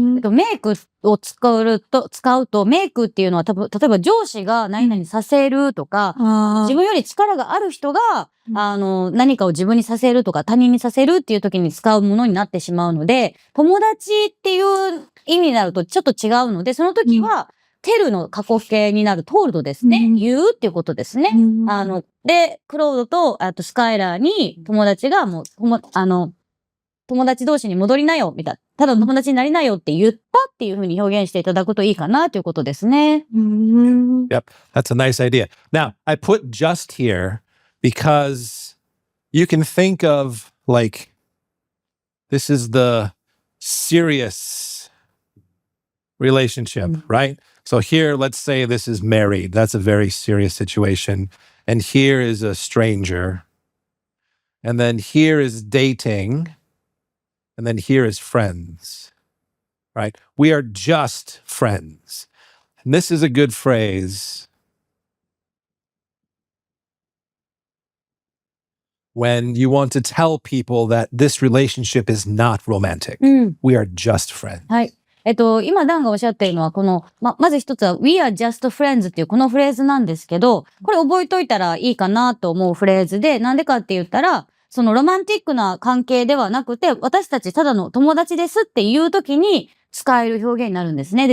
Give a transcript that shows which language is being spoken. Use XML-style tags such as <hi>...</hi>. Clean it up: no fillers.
<ja>メイクを使うと、メイクっていうのは例えば上司が何々させるとか、自分より力がある人が、何かを自分にさせるとか、他人にさせるっていう時に使うものになってしまうので、友達っていう意味になるとちょっと違うので、その時は、テルの過去形になるトールドですね。言うっていうことですね。で、クロードと、あとスカイラーに友達がもう、友達同士に戻りなよ、みたいな。ただの友達になりなよって言ったっていうふうに表現していただくといいかなということですね。</ja> <en>Yep, that's a nice idea. Now, I put just here because you can think of like, this is the serious relationship, right? So here, let's say this is married. That's a very serious situation. And here is a stranger. And then here is dating. And then here is friends, right? We are just friends. And this is a good phrase when you want to tell people that this relationship is not romantic. We are just friends.</en> <ja>はい。今、ダンがおっしゃっているのは、この、まず一つは、</ja> <en>We are just friends</en> <ja>っていうこのフレーズなんですけど、これ覚えといたらいいかなと思うフレーズで、なんでかって言ったら、そのロマンティックな関係ではなくて、私たちただの友達ですっていう時に使える表現になるんですね。</ja>